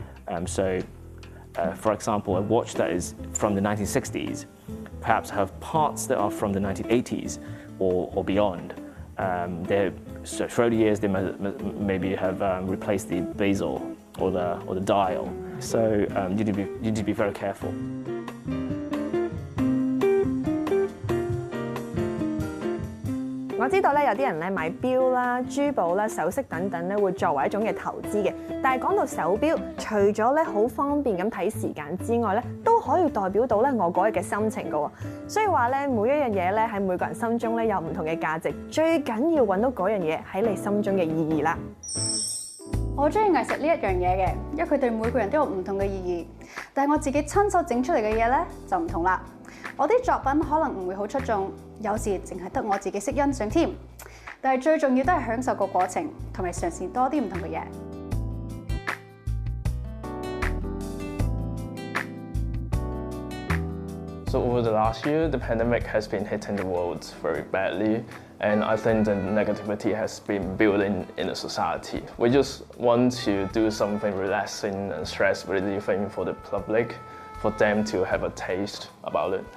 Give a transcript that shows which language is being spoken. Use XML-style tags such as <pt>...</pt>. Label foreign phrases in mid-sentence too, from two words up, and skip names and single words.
<en>For example, a watch that is from the 1960s perhaps have parts that are from the 1980s or beyond. So throughout the years, they maybe have replaced the bezel or the dial. So you need to be very careful.</en> <yue>我知道咧，有啲人咧買錶啦、珠寶啦、首飾等等咧，會作為一種嘅投資嘅。但係講到手錶，除咗咧好方便咁睇時間之外咧，都可以代表到咧我嗰日嘅心情㗎喎。所以話咧，每一樣嘢咧喺每個人心中咧有唔同嘅價值，最緊要揾到嗰樣嘢喺你心中嘅意義啦。我中意藝術呢一樣嘢嘅，因為佢對每個人都有唔同嘅意義。但係我自己親手整出嚟嘅嘢咧就唔同啦。我啲作品可能唔會好出眾，有時淨係得我自己識欣賞添。但係最重要都係享受個過程，同埋嘗試多啲唔同嘅嘢。</yue> <en>So over the last year, the pandemic has been hitting the world very badly, and I think the negativity has been building in the society. We just want to do something relaxing and stress relieving for the public, for them to have a taste about it.</en>